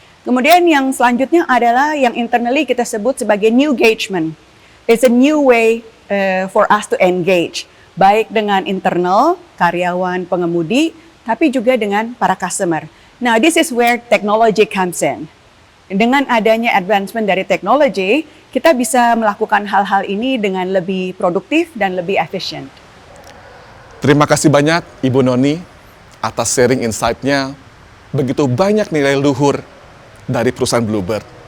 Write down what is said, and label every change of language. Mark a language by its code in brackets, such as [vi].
[id] Kemudian yang selanjutnya adalah yang internally kita sebut sebagai new engagement. [en] It's a new way for us to engage. [id] Baik dengan internal, karyawan, pengemudi, tapi juga dengan para customer. [en] Now this is where technology comes in. [id] Dengan adanya advancement dari teknologi, kita bisa melakukan hal-hal ini dengan lebih produktif dan lebih efisien. Terima kasih banyak Ibu Noni atas sharing insight-nya. Begitu banyak nilai luhur dari perusahaan Bluebird.